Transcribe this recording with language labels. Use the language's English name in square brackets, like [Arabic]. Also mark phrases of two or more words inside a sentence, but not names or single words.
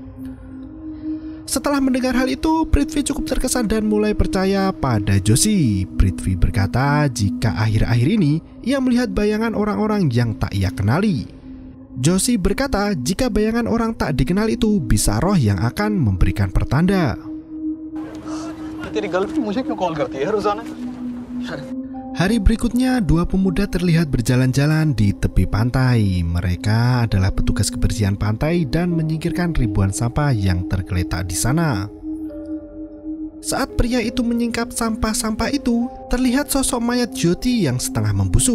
[Indonesian] Setelah mendengar hal itu, Prithvi cukup terkesan dan mulai percaya pada Joshi. Prithvi berkata jika akhir-akhir ini ia melihat bayangan orang-orang yang tak ia kenali. Joshi berkata jika bayangan orang tak dikenal itu bisa roh yang akan memberikan pertanda. [Hindi] तेरी गर्लफ्रेंड मुझे क्यों कॉल करती है रोजाना? [Indonesian] Hari berikutnya, dua pemuda terlihat berjalan-jalan di tepi pantai. Mereka adalah petugas kebersihan pantai dan menyingkirkan ribuan sampah yang tergeletak di sana. Saat pria itu menyingkap sampah-sampah itu, terlihat sosok mayat Jyoti yang setengah membusuk.